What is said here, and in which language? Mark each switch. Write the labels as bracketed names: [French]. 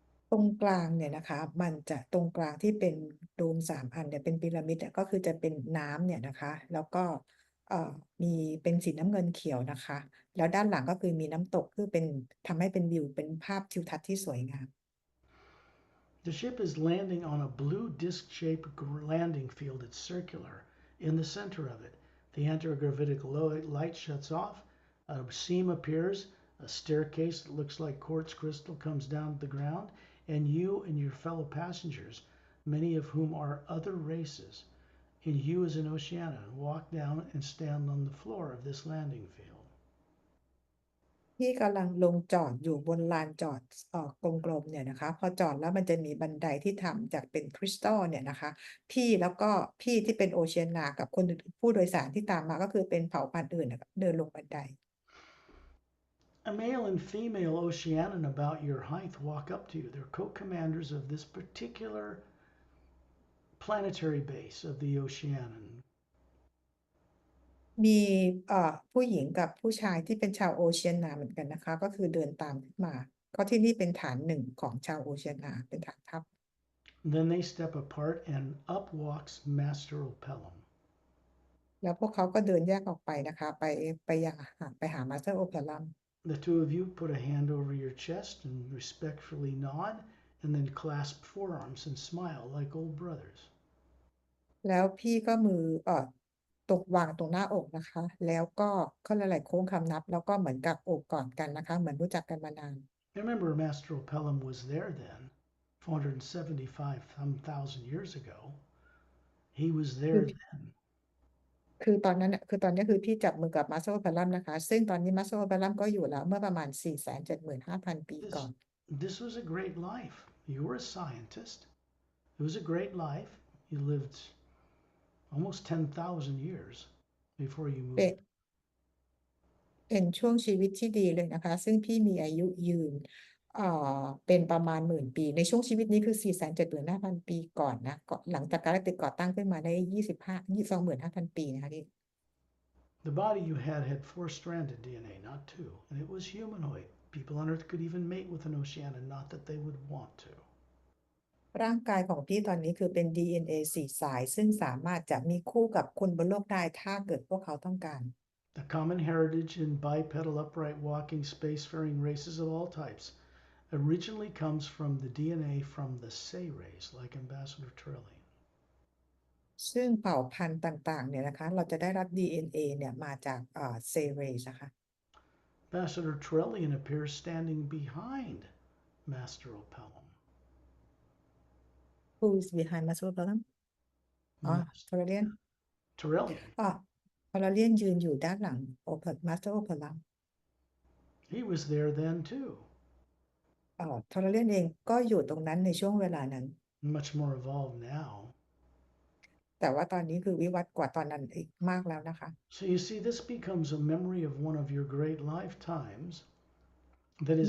[Thai] ตรงกลางเนี่ยนะคะมันจะตรงกลางที่เป็นโดม3 อันเนี่ยเป็นพีระมิดก็คือจะเป็นน้ำเนี่ยนะคะแล้วก็มีเป็นสีน้ำเงินเขียวนะคะแล้วด้านหลังก็คือมีน้ำตกคือเป็นทำให้เป็นวิวเป็นภาพทิวทัศน์ที่สวยงาม [English] The ship is landing on a blue disc-shaped landing field. It's circular. In the center of it, the anti-gravitic light shuts off, a seam appears, a staircase that looks like quartz crystal comes down to the ground, and you and your fellow passengers, many of whom are other races, and you as an Oceana, walk down and stand on the floor of this landing field. [Thai] ที่กำลังลงจอดอยู่บนลานจอดกลมๆเนี่ยนะคะพอจอดแล้วมันจะมีบันไดที่ทำจากเป็นคริสตัลเนี่ยนะคะแล้วก็พี่ที่เป็นโอเชียนากับคนผู้โดยสารที่ตามมาก็คือเป็นเผ่าพันธุ์อื่นเดินลงบันได [English] A male and female Oceanan about your height walk up to you. They're co-commanders of this particular planetary base of the Oceanan. [Thai] มีผู้หญิงกับผู้ชายที่เป็นชาวโอเชียนาเหมือนกันนะคะก็คือเดินตามขึ้นมาก็ที่นี่เป็นฐานหนึ่งของชาวโอเชียนาเป็นฐานทัพ [English] Then they step apart and up walks Master Pelham. [Thai] แล้วพวกเขาก็เดินแยกออกไปนะคะไปหามาสเตอร์โอเปรัม [English] The two of you put a hand over your chest and respectfully nod, and then clasp forearms and smile like old brothers. [Thai] แล้วพี่ก็มือวางตรงหน้าอกนะคะแล้วก็เขาหลายๆโค้งคำนับแล้วก็เหมือนกับโอบกอดกันนะคะเหมือนรู้จักกันมานาน [English] Remember, Master Pelham was there then, 475,000 years ago. He was there then. [Thai] คือตอนนี้คือพี่จับมือกับมาสเตอร์โอเปรัมนะคะซึ่งตอนนี้มาสเตอร์โอเปรัมก็อยู่แล้วเมื่อประมาณ 475,000 ปีก่อน [English] This was a great life. You were a scientist. It was a great life. You lived almost 10,000 years before you moved. [Thai] เป็นช่วงชีวิตที่ดีเลยนะคะซึ่งพี่มีอายุยืนเป็นประมาณ10,000 ปีในช่วงชีวิตนี้คือ 475,000 ปีก่อนนะหลังจากกาแล็กติกก่อตั้งขึ้นมาได้25,000 ปีนะคะที่ [English] The body you had 4-stranded DNA, not 2, and it was humanoid. People on Earth could even mate with an Oceana, not that they would want to. [Thai] ร่างกายของพี่ตอนนี้คือเป็น DNA 4 สายซึ่งสามารถจะมีคู่กับคนบนโลกได้ถ้าเกิดพวกเขาต้องการ [English] The common heritage in bipedal upright walking spacefaring races of all types originally comes from the DNA from the Say race, like Ambassador Trillian. [Thai] ซึ่งเผ่าพันธุ์ต่างๆเนี่ยนะคะเราจะได้รับ DNA เนี่ยมาจากเซเรสนะคะ [English] Ambassador Trellian appears standing behind Master Opellum. Who is behind Master Problem อ๋อ Mas- [Thai] ทอร์เรียน [English] Trellian. [Thai] อ๋อทอร์เรียนยืนอยู่ด้านหลังมาสเตอร์โอเพลัม [English] He was there then too. [Thai] ทอร์เรียนเองก็อยู่ตรงนั้นในช่วงเวลานั้น [English] Much more evolved now. [Thai] แต่ว่าตอนนี้คือวิวัฒน์กว่าตอนนั้นอีกมากแล้วนะคะ [English] So you see, this becomes a memory of one of your great lifetimes that is